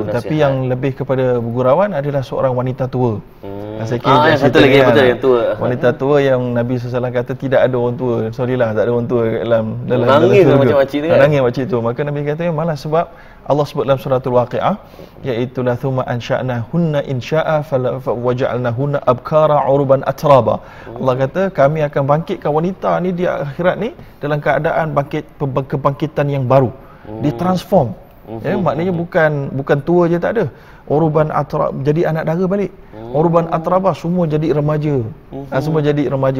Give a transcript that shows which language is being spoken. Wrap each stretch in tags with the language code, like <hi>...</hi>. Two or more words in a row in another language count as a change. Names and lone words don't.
<ms>Tapi yang lebih kepada gurauan adalah seorang wanita tua. Saya kira satu lagi yang tua. Wanita tua yang Nabi SAW kata tidak ada orang tua. Sorry lah, tak ada orang tua dalam nangis macam-macam ni. Nangis macam itu. Maka Nabi kata malah sebab Allah sebut dalam suratul Waqi'ah, iaitu</ms> <ar>لا ثم أنشأناهن إنشاء وجعلناهن أبكارا عربا أترابا.</ar> <ms>Allah kata kami akan bangkitkan wanita ni di akhirat ni dalam keadaan kebangkitan yang baru. Ditransform. Maknanya bukan tua je, tak ada.</ms> <ar>عربا أترابا,</ar> <ms>jadi anak dara balik.</ms> <ar>عربا أترابا,</ar> <ms>semua jadi remaja. Semua jadi remaja.</ms>